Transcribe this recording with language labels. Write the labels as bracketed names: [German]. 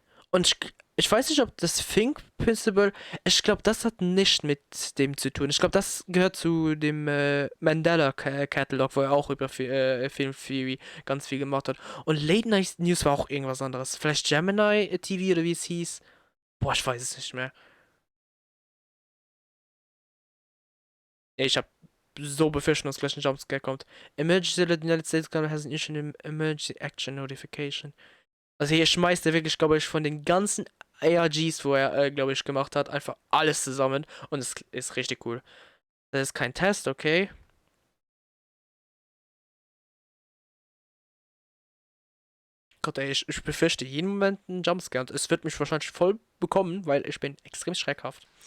[German] Und ich weiß nicht, ob das Think Principle. Ich glaube, das hat nicht mit dem zu tun. Ich glaube, das gehört zu dem Mandela Catalog, wo er auch über Film Theory ganz viel gemacht hat. Und Late Night News war auch irgendwas anderes. Vielleicht Gemini TV oder wie es hieß. Boah, ich weiß es nicht mehr. Ich habe so befürchtet, dass gleich ein Jumpscare kommt. [English] Emergency Alert in the United States Government has an issue in Emergency Action Notification. [German] Also hier schmeißt er wirklich, glaube ich, von den ganzen ARGs, wo er, glaube ich, gemacht hat, einfach alles zusammen. Und es ist richtig cool. Das ist kein Test, okay. Gott, ey, ich befürchte jeden Moment einen Jumpscare. Und es wird mich wahrscheinlich voll bekommen, weil ich bin extrem schreckhaft.